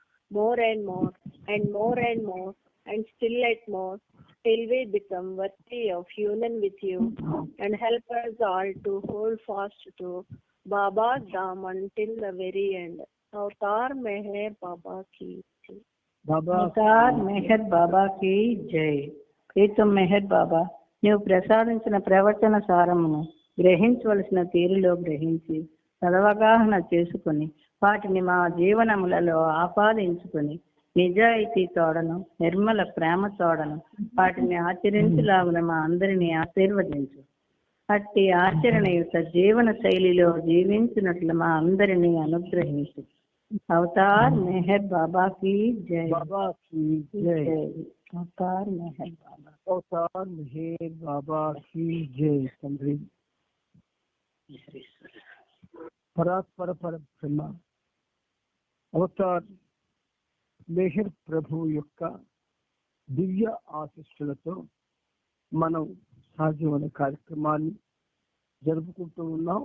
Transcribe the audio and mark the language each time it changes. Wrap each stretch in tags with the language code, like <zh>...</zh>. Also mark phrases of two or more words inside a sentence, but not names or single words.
<en>more and more, and more and more, and still yet more, till we become worthy of union with you, and help us all to hold fast to Baba's Dham until the very end.</en> <hi>अवतार मेहर बाबा की जय.</hi> <te>అవతార్ మెహర్ బాబాకి జై. ప్రీతం మెహర్ బాబా, నీవు ప్రసాదించిన ప్రవచన సారమును గ్రహించవలసిన తీరులో గ్రహించి సదవగాహన చేసుకుని వాటిని మా జీవనములలో ఆపాదించుకుని నిజాయితీ తోడను నిర్మల ప్రేమ తోడను వాటిని ఆచరించలాగున మా అందరినీ ఆశీర్వదించు. అట్టి ఆచరణయుత జీవన శైలిలో జీవించినట్లు మా అందరినీ అనుగ్రహించు.</te> <hi>అవతార్ మెహర్ బాబా की जय. बाबा की जय. అవతార్ మెహర్ బాబా. अवतार मेहर बाबा की जय.</hi> <te>తండ్రి పరాత్పర బ్రహ్మ అవతార్ మెహర్ ప్రభు యొక్క దివ్య ఆశీస్సులతో మనం సాధ్యమైన కార్యక్రమాన్ని జరుపుకుంటూ ఉన్నాం.</te>